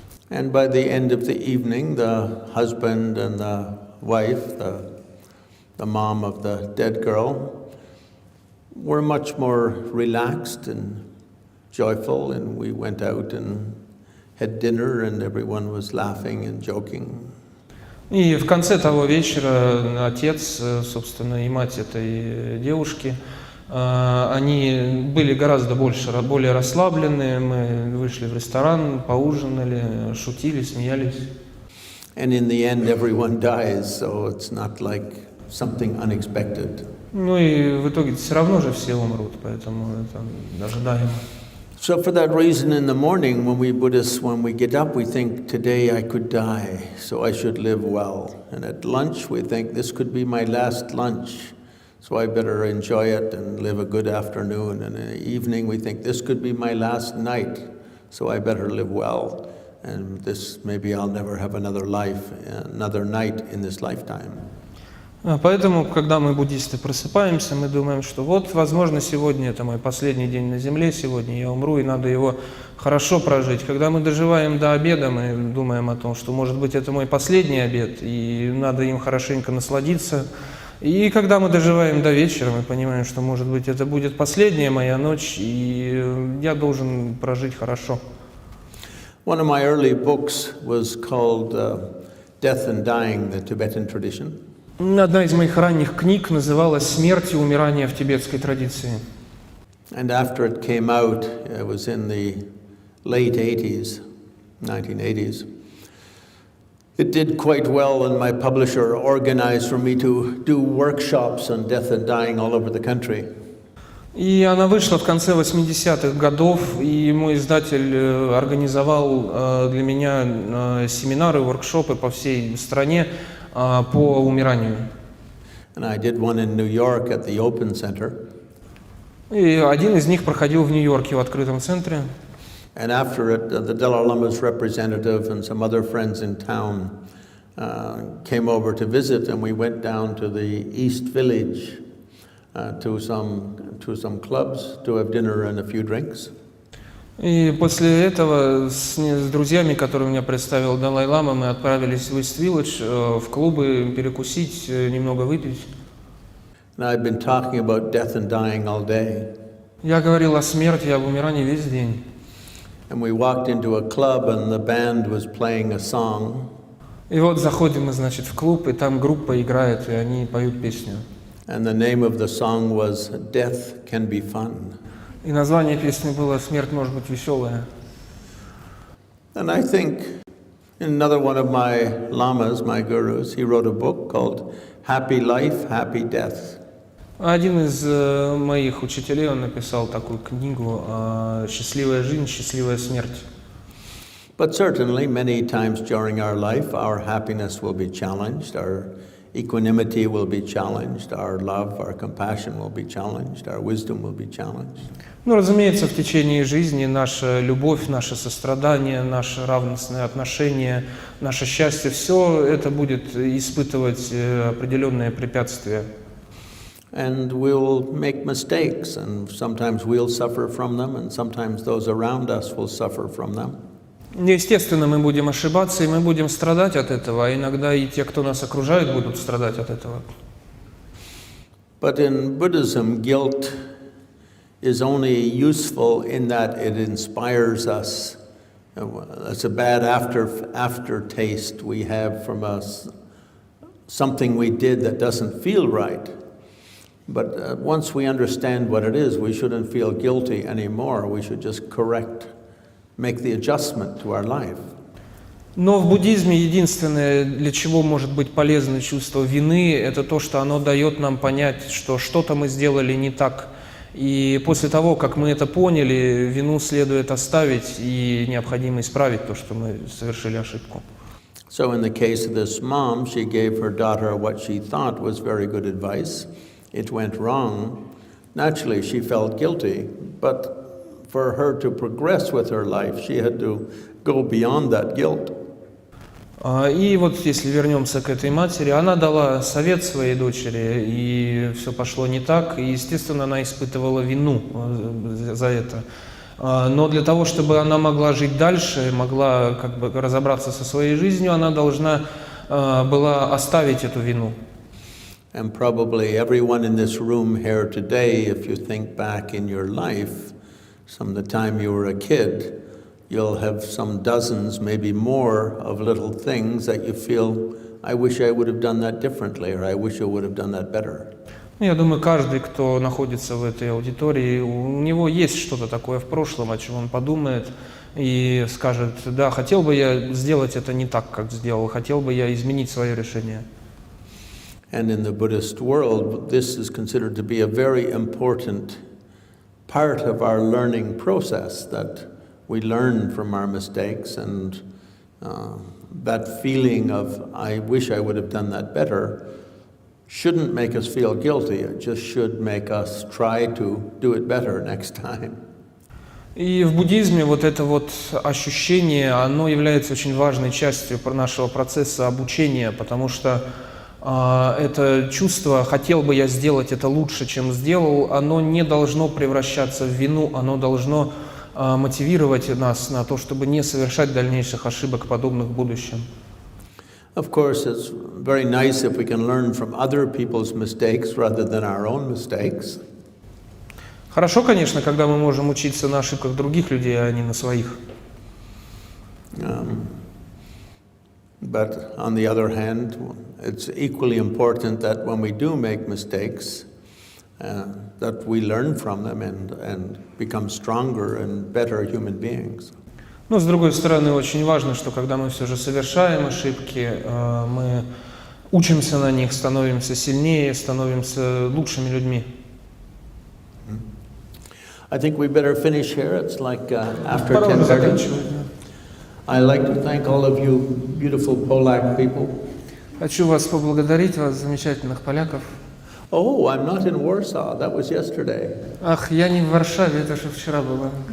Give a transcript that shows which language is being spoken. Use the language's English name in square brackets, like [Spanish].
[English] And by the end of the evening, the husband and the wife, the mom of the dead girl, were much more relaxed and joyful, and we went out and had dinner, and everyone was laughing and joking. [Russian] И в конце того вечера отец, собственно, и мать этой девушки, они были гораздо более расслаблены. Мы вышли в ресторан, поужинали, шутили, смеялись. [English] And in the end, everyone dies, so it's not like something unexpected. [Russian] Ну и в итоге все равно же все умрут, поэтому это ожидаемо. [English] So for that reason, in the morning, when we Buddhists, when we get up, we think, today I could die, so I should live well. And at lunch, we think, this could be my last lunch, so I better enjoy it and live a good afternoon. And in the evening, we think, this could be my last night, so I better live well. And this, maybe I'll never have another life, another night in this lifetime. [Russian] Поэтому, когда мы, буддисты, просыпаемся, мы думаем, что вот, возможно, сегодня это мой последний день на земле, сегодня я умру, и надо его хорошо прожить. Когда мы доживаем до обеда, мы думаем о том, что, может быть, это мой последний обед, и надо им хорошенько насладиться. И когда мы доживаем до вечера, мы понимаем, что, может быть, это будет последняя моя ночь, и я должен прожить хорошо. [English] One of my early books was called Death and Dying, the Tibetan Tradition. [Russian] Одна из моих ранних книг называлась «Смерть и умирание в тибетской традиции». [English] And after it came out, it was in the late 80s, 1980s. It did quite well, and my publisher organized for me to do workshops on death and dying all over the country. [Russian] И она вышла в конце 80-х годов, и мой издатель организовал для меня семинары, воркшопы по всей стране по умиранию. [English] And I did one in New York at the Open Center. [Russian] И один из них проходил в Нью-Йорке в открытом центре. [English] And after it, the Dalai-lama's representative and some other friends in town came over to visit, and we went down to the East Village to some clubs to have dinner and a few drinks. [Russian] И после этого с друзьями, которые меня представил Далай-лама, мы отправились в Ист-Виллидж, в клубы перекусить, немного выпить. [English] And I've been talking about death and dying all day. [Russian] Я говорил о смерти и об умирании весь день. [English] And we walked into a club and the band was playing a song. [Russian] И вот заходим мы, значит, в клуб, и там группа играет, и они поют песню. [English] And the name of the song was Death Can Be Fun. [Russian] И название песни было «Смерть может быть веселая». [English] And I think another one of my lamas, my gurus, he wrote a book called Happy Life, Happy Death. [Russian] Один из моих учителей, он написал такую книгу «Счастливая жизнь, счастливая смерть». [English] But certainly, many times during our life, our happiness will be challenged, our equanimity will be challenged, our love, our compassion will be challenged, our wisdom will be challenged. [Russian] Ну, разумеется, в течение жизни наша любовь, наше сострадание, наше равностное отношение, наше счастье, все это будет испытывать определенные препятствия. [English] And we'll make mistakes, and sometimes we'll suffer from them, and sometimes those around us will suffer from them. [Russian] Естественно, мы будем ошибаться, и мы будем страдать от этого, а иногда и те, кто нас окружает, будут страдать от этого. [English] But in Buddhism, guilt is only useful in that it inspires us. It's a bad aftertaste we have from us, something we did that doesn't feel right. But once we understand what it is, we shouldn't feel guilty anymore. We should just make the adjustment to our life. [Russian] Но в буддизме единственное, для чего может быть полезно чувство вины, это то, что оно дает нам понять, что что-то мы сделали не так. И после того, как мы это поняли, вину следует оставить и необходимо исправить то, что мы совершили ошибку. [English] So in the case of this mom, she gave her daughter what she thought was very good advice. It went wrong. Naturally, she felt guilty, but for her to progress with her life, she had to go beyond that guilt. [Russian] И вот если вернемся к этой матери, она дала совет своей дочери, и все пошло не так, и, естественно, она испытывала вину за это. Но для того, чтобы она могла жить дальше, могла как бы разобраться со своей жизнью, она должна была оставить эту вину. [English] And probably everyone in this room here today, if you think back in your life, from the time you were a kid, you'll have some dozens, maybe more, of little things that you feel, I wish I would have done that differently, or I wish I would have done that better. [Russian] Я думаю, каждый, кто находится в этой аудитории, у него есть что-то такое в прошлом, о чем он подумает и скажет, да, хотел бы я сделать это не так, как сделал, хотел бы я изменить свое решение. [English] And in the Buddhist world, this is considered to be a very important part of our learning process, that we learn from our mistakes, and that feeling of, I wish I would have done that better, shouldn't make us feel guilty. It just should make us try to do it better next time. [Russian] И в буддизме вот это вот ощущение, оно является очень важной частью нашего процесса обучения, потому что это чувство, хотел бы я сделать это лучше, чем сделал, оно не должно превращаться в вину, оно должно мотивировать нас на то, чтобы не совершать дальнейших ошибок, подобных в будущем. [English] Of course, it's very nice if we can learn from other people's mistakes rather than our own mistakes. [Russian] Хорошо, конечно, когда мы можем учиться на ошибках других людей, а не на своих. [English] But on the other hand, it's equally important that when we do make mistakes, that we learn from them and become stronger and better human beings. [Russian] Но, с другой стороны, очень важно, что когда мы все же совершаем ошибки, мы учимся на них, становимся сильнее, становимся лучшими людьми. [English] I think we better finish here. It's like after 10:30. I'd like to thank all of you beautiful Polak people. [Russian] Хочу вас поблагодарить, вас, замечательных поляков. [English] Oh, I'm not in Warsaw. That was yesterday. [Russian] Ах, я не в Варшаве, это же вчера было.